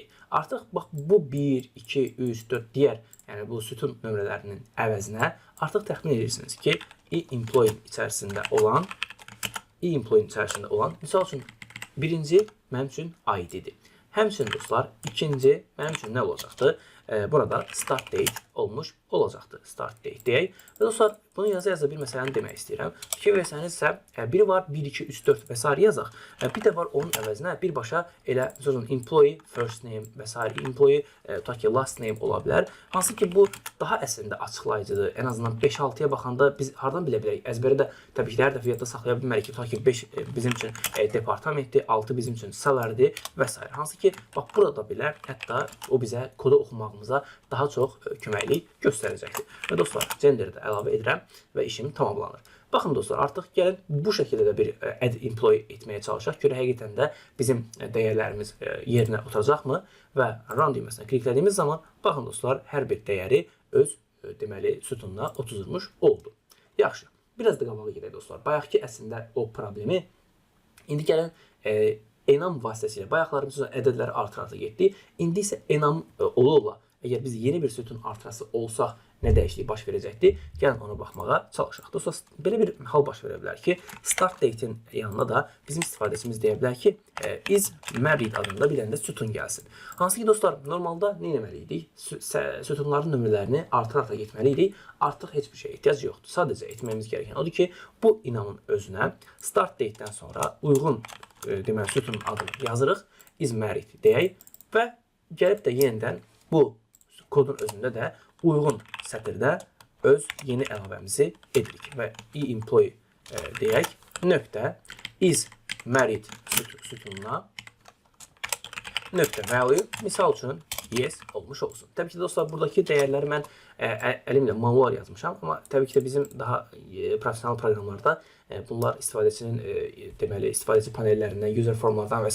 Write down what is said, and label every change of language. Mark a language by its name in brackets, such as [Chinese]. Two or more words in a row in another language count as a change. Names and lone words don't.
[Azerbaijani] Artıq bax bu 1, 2, 3, 4 digər, yəni bu sütun nömrələrinin əvəzinə artıq təxmin edirsiniz ki, employee içərisində olan, misal üçün birinci mənim üçün ID-dir. Həmçinin dostlar, ikinci mənim üçün nə olacaqdır? Burada [English] start date [Azerbaijani] olmuş olacaqdır. [English] Start date [Azerbaijani] deyək. Və dostlar, bunu yaza bir məsələni demək istəyirəm. Fikir versənizsə, biri var 1, 2, 3, 4 və s. yazaq. Bir də var onun əvəzinə birbaşa elə [English] employee first name [Azerbaijani] və s. employee tutaq ki [English] last name [Azerbaijani] ola bilər. Hansı ki bu daha əslində açıqlayıcıdır. Ən azından 5-6-ya baxanda biz hardan bilə bilərik? Əzbərdə təbii ki, hər dəfə yadda saxlaya bilmərik ki, tutaq ki 5 bizim üçün departamentdir, 6 bizim üçün salarydir və s. Hansı ki, bax burada belə hətta o bizə kodu oxumağımıza daha çox köməklik göstərəcəkdir. Və dostlar, gender də əlavə edirəm və işim tamamlanır. Baxın dostlar, artıq gəlin bu şəkildə də bir [English] add employee [Azerbaijani] etməyə çalışaq. Görə həqiqətən də bizim dəyərlərimiz yerinə oturacaqmı? Və run düyməsinə kliklədiyimiz zaman, baxın dostlar, hər bir dəyəri öz deməli sütununa oturmuş oldu. Yaxşı, biraz da qabağa gedək dostlar. Bayaqki əslində o problemi indi gəlin enam vasitəsilə bayaqlarımız ədədləri artıraraq getdi. İndi isə enam ola-ola əgər biz yeni bir sütun artırası olsaq nə dəyişiklik baş verəcəkdir? Gəlin ona baxmağa çalışaq. Dostlar, belə bir hal baş verə bilər ki, [English] start date- [Azerbaijani] in yanına da bizim istifadəçimiz deyə bilər ki, [English] is married [Azerbaijani] adında bir dənə də sütun gəlsin. Hansı ki dostlar, normalda nə etməliydik? Sütunların nömrələrini artıraraq getməliydik. Artıq heç bir şeyə ehtiyac yoxdur. Sadəcə etməyimiz gerəkən odur ki, bu inamın özünə [English] start date- [Azerbaijani] dən sonra uyğun deməli sütunun adını yazırıq, [English] is married [Azerbaijani] deyək və gəlib də yenidən bu kodun özündə də uyğun sətirdə öz yeni əlavəmizi edirik və employee deyək, nöqtə [English] is married [Azerbaijani] sütununa nöqtə value, misal üçün yes olmuş olsun. Təbii ki dostlar, buradakı dəyərləri mən əlimlə manual yazmışam, amma təbii ki də bizim daha professional proqramlarda bunlar istifadəçinin deməli istifadəçi panellərindən, user formlardan və s.